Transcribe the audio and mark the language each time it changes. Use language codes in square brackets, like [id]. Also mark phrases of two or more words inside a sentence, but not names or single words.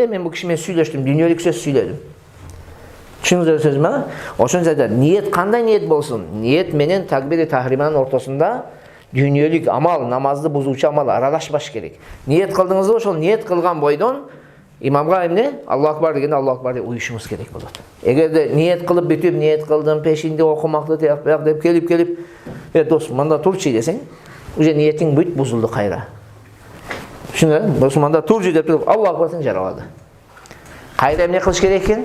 [ky] Мен бул киши менен сүйлөштүм, дүйнөлүк сөз сүйлөдүм. Түшүнүңүздөр сөзүмө? Ошондой да ниет кандай ниет болсун? Ниет менен [ar] تكبيرة التحريمة [ky] ортосунда дүйнөлүк амал, намазды бузуучу амал аралашпаш керек. Ниет кылдыңызбы, ошол ниет кылган бойдон имамга эмне? [ar] الله أكبر [ky] дегенде [ar] الله أكبر [ky] деп уюшуңуз керек болот. Эгерде ниет кылып бүтүп, ниет кылдым, пешинде окумакты тияк деп келип, дос, мында турчу десең, уже ниетиң бүт бузулду кайра. Түшүнүңүзбү? Дос, мында турчу деп туруп, [ar] الله أكبر [ky] десең жарабады. Кайра эмне кылыш керек экен?